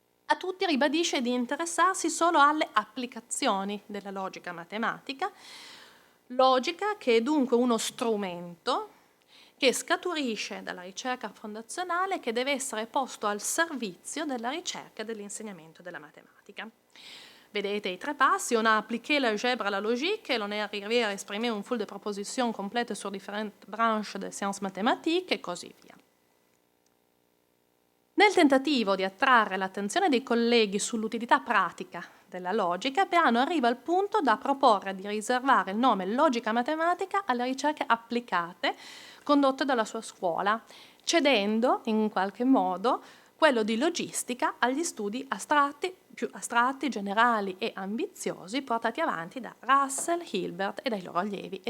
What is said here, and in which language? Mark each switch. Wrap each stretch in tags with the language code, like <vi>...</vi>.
<it>A tutti ribadisce di interessarsi solo alle applicazioni della logica matematica, logica che è dunque uno strumento che scaturisce dalla ricerca fondazionale che deve essere posto al servizio della ricerca e dell'insegnamento della matematica. Vedete i 3 passi:</it> <fr>on a appliqué l'algèbre à la logique, l'on est arrivé à exprimer une foule de propositions complètes sur différentes branches des sciences mathématiques</fr> <it>e così via. Nel tentativo di attrarre l'attenzione dei colleghi sull'utilità pratica della logica, Peano arriva al punto da proporre di riservare il nome logica matematica alle ricerche applicate condotte dalla sua scuola, cedendo in qualche modo quello di logistica agli studi più astratti, generali e ambiziosi portati avanti da Russell, Hilbert e dai loro allievi.</it>